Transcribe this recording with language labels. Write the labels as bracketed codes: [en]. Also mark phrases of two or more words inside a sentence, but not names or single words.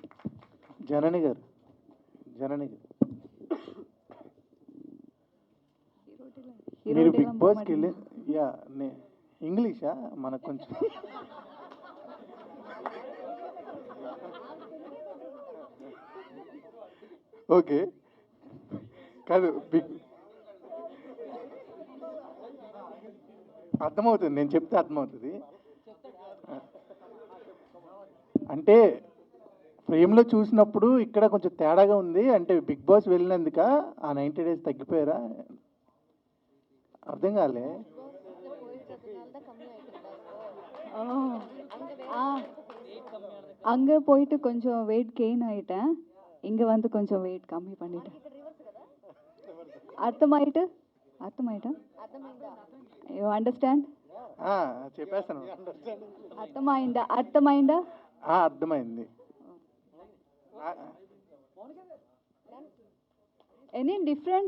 [te] జనని గారు మీరు బిగ్ బాస్కి వెళ్ళి ఇంగ్లీషా మనకు కొంచెం ఓకే కాదు అర్థమవుతుంది, నేను చెప్తే అర్థమవుతుంది. అంటే ఫ్రేమ్లో చూసినప్పుడు ఇక్కడ కొంచెం తేడాగా ఉంది. అంటే బిగ్ బాస్ వెళ్ళినందుక ఆ 90 days తగ్గిపోయారా? అర్థం కాలే. [ta] அங்கே போயிட்டு கொஞ்சம் [en] weight gain [ta] ஆயிட்டேன், இங்கே வந்து கொஞ்சம் வெயிட் கம்மி பண்ணிட்டேன். [te] అర్థమైటా? [en] you understand? [te] చెప్పేస్తాను. అర్థమైందా? అర్థమైంది. [en] any different?